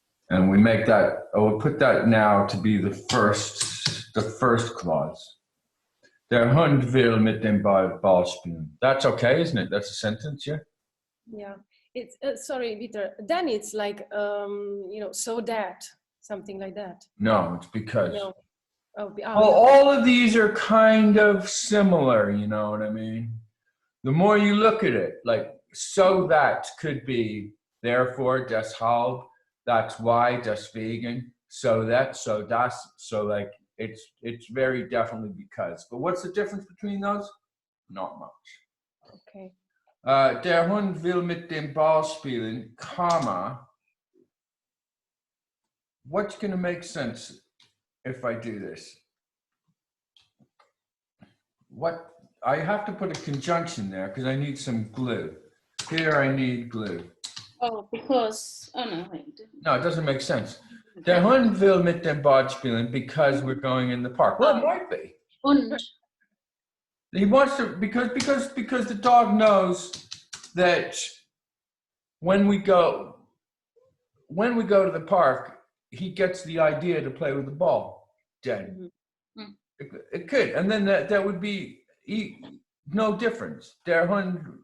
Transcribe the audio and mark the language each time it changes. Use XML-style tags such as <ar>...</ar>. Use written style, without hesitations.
<en>And we make that, we'll put that now to be the first clause.</en> <de>Der Hund will mit dem Ball spielen.</de> <en>That's okay, isn't it? That's a sentence, yeah? Yeah. It's sorry, Peter. Then it's like so that something like that. No, it's because. No. Well, all of these are kind of similar, you know what I mean? The more you look at it, like, so that could be, therefore, deshalb, that's why, deswegen, so that, so das, so like, it's very definitely because. But what's the difference between those? Not much. Okay.</en> <de>Der Hund will mit dem Ball spielen, comma.</de> <en>What's going to make sense if I do this? What? I have to put a conjunction there because I need some glue. Here I need glue. Oh, because, oh no, wait. No, it doesn't make sense.</en> <de>Der Hund will mit dem Ball spielen</de> <en>because we're going in the park. Well, it might be.</en> <de>Und.</de> <en>He wants to, because the dog knows that when we go to the park, he gets the idea to play with the ball.</en> <de>Den. Mm-hmm.</de> <en>It could, and then that would be no difference.</en> <de>Der Hund</de>